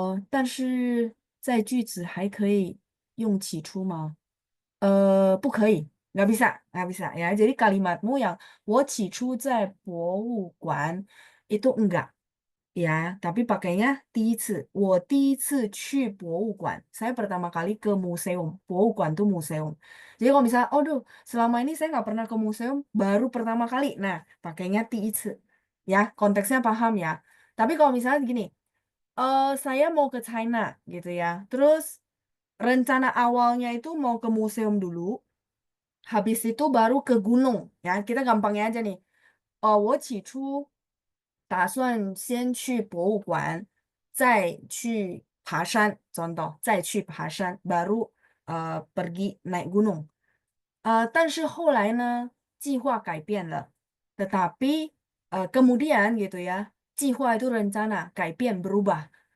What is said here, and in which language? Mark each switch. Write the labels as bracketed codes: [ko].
[zh] 但是在句子还可以用起初吗？不可以, [id] nggak bisa, nggak bisa ya. Jadi kalimatmu yang [zh] 我起初在博物馆 [id] itu enggak ya, tapi pakainya 第一次. [zh] 我第一次去博物馆. [id] Saya pertama kali ke museum. 博物馆 tuh museum. Jadi kalau misalnya, oh duh, selama ini saya nggak pernah ke museum, baru pertama kali. Nah, pakainya 第一次. Ya, konteksnya paham ya. Tapi kalau misalnya gini, saya mau ke China gitu ya. Terus rencana awalnya itu mau ke museum dulu, habis itu baru ke gunung. Ya, kita gampangnya aja nih. [zh] 我起初打算先去博物馆，再去爬山，contoh, 再去爬山, [id] baru pergi naik gunung. [zh] 但是后来呢，计划改变了， [id] tetapi kemudian gitu ya, 计划 itu rencana, 改变 berubah.